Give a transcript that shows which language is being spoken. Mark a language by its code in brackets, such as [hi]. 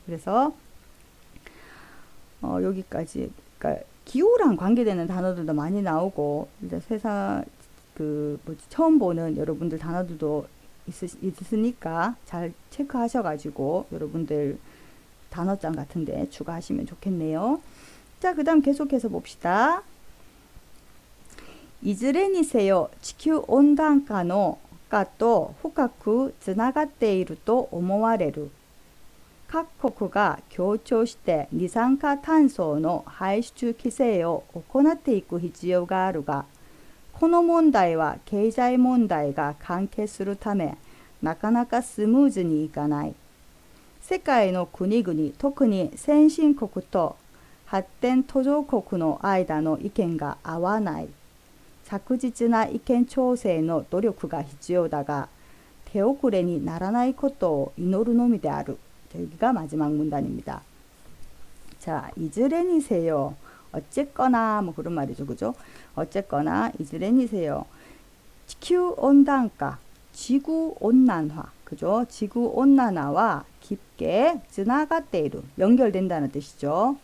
[ko] 그래서 여기까지 그러니까 기후랑 관계되는 단어들도 많이 나오고 이제 세상 처음 보는 여러분들 단어들도 있으니까 잘 체크하셔가지고 여러분들 단어장 같은데 추가하시면 좋겠네요. 자, 그 다음 계속해서 봅시다. [ja] いずれにせよ地球温暖化の化と深くつながっていると思われる。各国が協調して二酸化炭素の排出規制を行っていく必要があるが、この問題は経済問題が関係するため、なかなかスムーズにいかない。世界の国々、特に先進国と発展途上国の間の意見が合わない。着実な意見調整の努力が必要だが、手遅れにならないことを祈るのみである. [ko] 여기가 마지막 문단입니다. 자, 이즈레니세요. 어쨌거나 뭐 그런 말이죠. 그죠? 어쨌거나 이즈레니세요. 지구 온난화, 지구 온난화. 그죠? 지구 온난화와 깊게 즈나가테이루 연결된다는 뜻이죠.